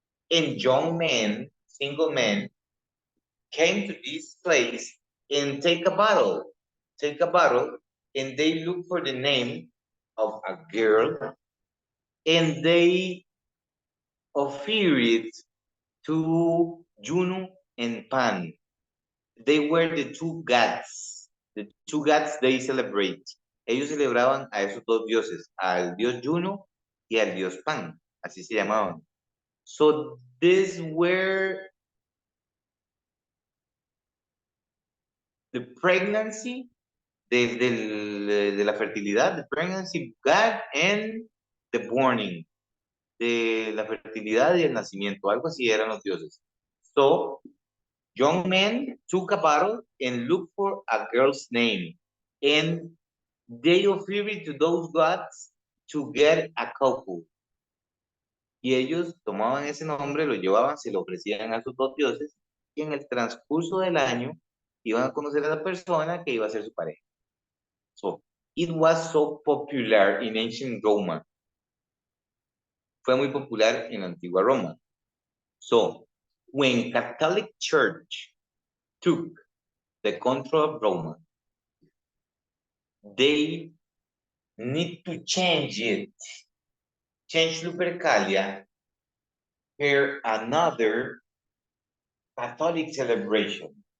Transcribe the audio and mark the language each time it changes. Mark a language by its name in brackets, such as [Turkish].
[English] And young men, single men, came to this place and take a bottle, and they look for the name of a girl, and they offer it to Juno and Pan. They were the two gods they celebrate. [Spanish] Ellos celebraban a esos dos dioses, al dios Juno y al dios Pan, así se llamaban. [English] So these were the pregnancy, [Spanish] de la fertilidad, [English] the pregnancy, God, and the burning, [Spanish] de la fertilidad y el nacimiento, algo así eran los dioses. [English] So, young men took a bottle and looked for a girl's name, and they offered it to those gods to get a couple. [Spanish] Y ellos tomaban ese nombre, lo llevaban, se lo ofrecían a sus dos dioses, y en el transcurso del año iban a conocer a la persona que iba a ser su pareja. [English] So, it was so popular in ancient Roma. [Spanish] Fue muy popular en la antigua Roma. [English] So, when Catholic Church took the control of Roma, they need to change it. Change Lupercalia for another Catholic celebration.